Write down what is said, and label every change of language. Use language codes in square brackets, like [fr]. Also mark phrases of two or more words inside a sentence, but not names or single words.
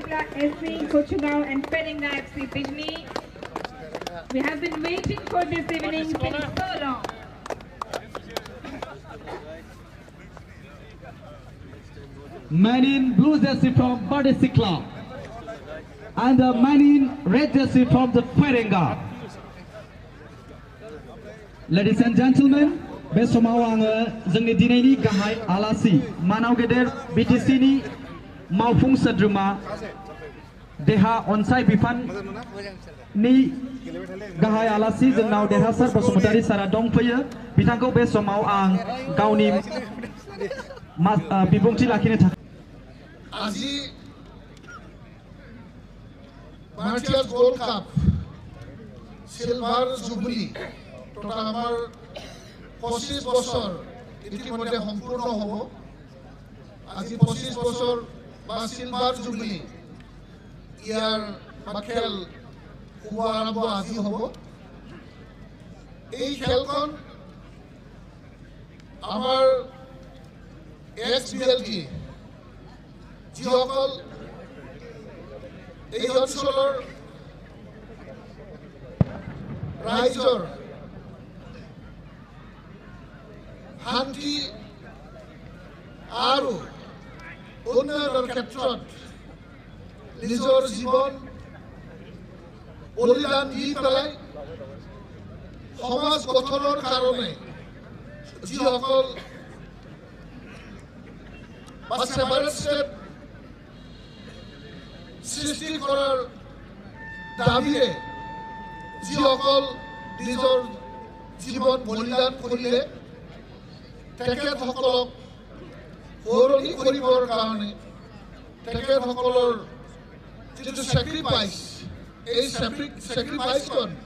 [en] FC Kochungao and Perenga FC Bijni. We have been waiting for this evening since so long. Man in blue jersey from Bardesi Club and the man in red jersey from the Perenga. Ladies and gentlemen, [brx] bे समाव आङो जोंनि दिनैनि गाहाय आलासि मानाव गेदेर BTC नि मावफुं सोद्रोमा देहा अनसाय बिफाननि गाहाय आलासि जोंनाव देरहासार बसुमतारी सारा दंफैयो बिथांखौ बे समाव आं गावनि बिबुंथि लाखिनो थाखाय [as] আজি মার্টিয়ার্স গোল্ড কাপ [en] silver jubilee total [as] আমার 25 বছর ইতিমধ্যে সম্পূর্ণ হব আজি 25 বছর বা [en] silver jubilee year [as] বা খেল শুভ আৰম্ভ আজি হব এই খেলখন আমাৰ এক্স-বিএলটি যিসকল এই অঞ্চলৰ ৰাইজৰ শান্তি আৰু উন্নয়নৰ ক্ষেত্ৰত নিজৰ জীৱন বলিদান দি পেলাই সমাজ গঠনৰ কাৰণে যিসকল [en] separate state [as] সৃষ্টি করার দাবিৰে যিসকল নিজৰ জীৱন বলিদান কৰিলে তেখেতসকলক সৌৰণি কৰিবৰ কাৰণে তেখেতসকলৰ যিটো চেক্ৰিফাইচ এই চেক্ৰিফাইচখন